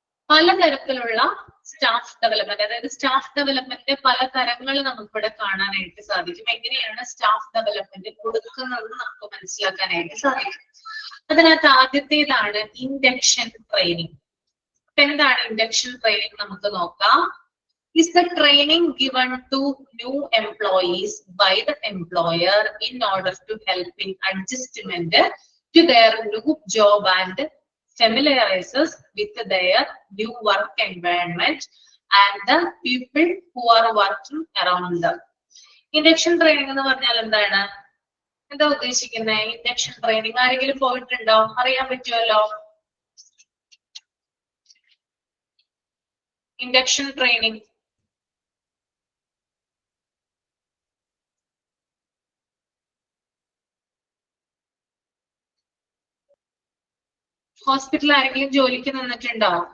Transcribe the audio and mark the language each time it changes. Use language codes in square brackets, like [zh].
[ml] പലതരത്തിലുള്ള staff development, അതായത് staff development പല തരങ്ങൾ നമുക്കിവിടെ കാണാനായിട്ട് സാധിക്കും. എങ്ങനെയാണ് സ്റ്റാഫ് ഡെവലപ്മെന്റ് കൊടുക്കുന്നത് നമുക്ക് മനസ്സിലാക്കാനായിട്ട് സാധിക്കും. അതിനകത്ത് ആദ്യത്തേതാണ് ഇൻഡക്ഷൻ ട്രെയിനിങ്. അപ്പൊ എന്താണ് ഇൻഡക്ഷൻ ട്രെയിനിങ്? നമുക്ക് നോക്കാം. [en] Is the training given to new employees by the employer in order to help in adjustment to their new job and familiarizes with their new work environment and the people who are working around them. [ml] Induction training എന്ന് പറഞ്ഞാൽ എന്താണ്? എന്താ ഉദ്ദേശിക്കുന്നത്? Induction training ആരെങ്കിലും പോയിട്ടുണ്ടോ? അറിയാൻ പറ്റുമല്ലോ. Induction training ഹോസ്പിറ്റലിൽ ആരെങ്കിലും ജോലിക്ക് നിന്നിട്ടുണ്ടോ?